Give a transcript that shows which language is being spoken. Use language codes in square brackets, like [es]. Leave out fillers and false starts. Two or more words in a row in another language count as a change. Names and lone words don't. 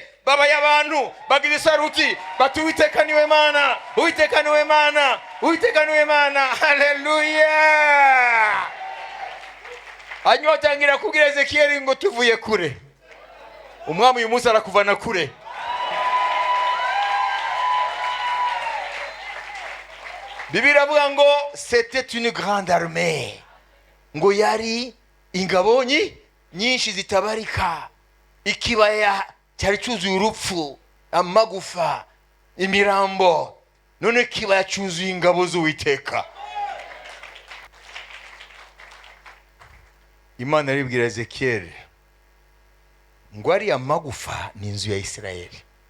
[rw] Baba y'abantu bagira isaruti bati Uwiteka niwe Mana, Uwiteka niwe Mana, Uwiteka niwe Mana. Hallelujah. Hanyuma atangira kubwira Ezekiel ngo tuvuye kure. Umwami uyu munsi arakuvana kure. Bibiliya avuga ngo [fr] c'était une grande armée. [rw] Ngo yari ingabo nyinshi zitabarika. Ikibaya cyari cyuzuye urupfu, amagufa, imirambo. None ikibaya cyuzuye ingabo z'Uwiteka. Imana iribwira Ezekiel ngo ari amagufa ni inzu ya Isirayeli.